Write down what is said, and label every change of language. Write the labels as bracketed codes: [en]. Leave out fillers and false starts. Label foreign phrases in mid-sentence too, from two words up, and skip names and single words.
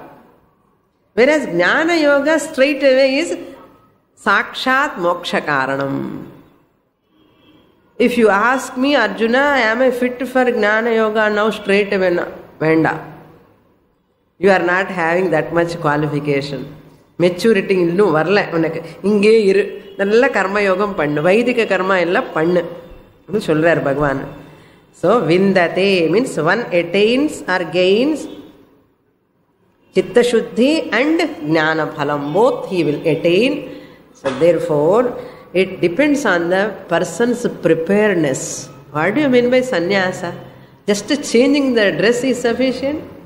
[en] Whereas [sa] ज्ञान योग [en] straight away is [sa] साक्षात् मोक्ष कारणम्. [en] If you ask me, Arjuna, am I fit for [sa] ज्ञान योग [en] now straight away? Venda. You are not having that much qualification. [ta] Maturity இல்லு வரல உனக்கு. இங்கே இரு. நல்ல கர்ம யோகம் பண்ணு. வைதிக கர்ம எல்லா பண்ணு. அது சொல்றார் பகவான். [en] So vindate means one attains or gains [sa] चित्त शुद्धि [en] and [sa] ज्ञान फलम्. [en] Both he will attain. So therefore, it depends on the person's preparedness. What do you mean by sannyasa? Just changing the dress is sufficient?